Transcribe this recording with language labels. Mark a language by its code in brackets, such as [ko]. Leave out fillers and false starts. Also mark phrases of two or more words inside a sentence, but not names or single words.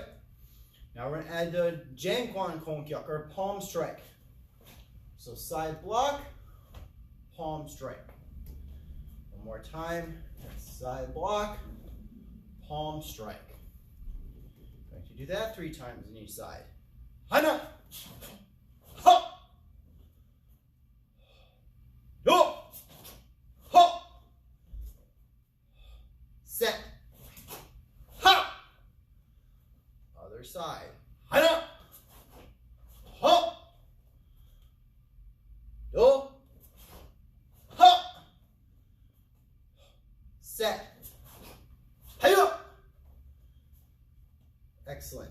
[en] Now we're going to add the [ko] Jangkwan Kongkyuk, [en] or palm strike. So side block, palm strike. One more time. Side block, palm strike. Going to do that 3 times on each side. Hana! Ha! Do! Ha! Set. Ha! Other side. Hana! Ha! Do! Ha! Set. Hiya! Excellent.